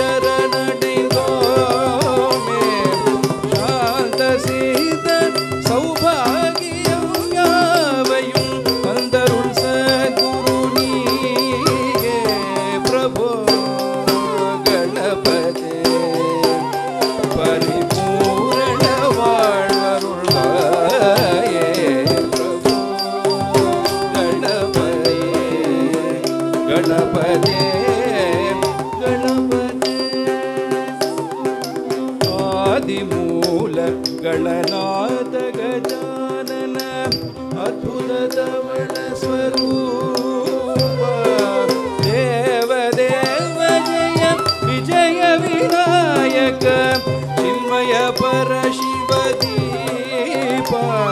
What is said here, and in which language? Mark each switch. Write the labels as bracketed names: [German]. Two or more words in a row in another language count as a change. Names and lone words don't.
[Tamil] சரணடைந்தோமே சாந்த சீத சௌபாகியம் யாவையும் தந்தருள் சத்குரு நீயே பிரபோ கணபதே परिपूर्ण வாழ்வருள்வாயே प्रभो [Sanskrit] गणपते गणपते गणपते आदिमूल गणनाथ गजानन अद्भुत धवल स्वरूप देवदेव जय विजय विनायक चिन्मय परशिवदीपा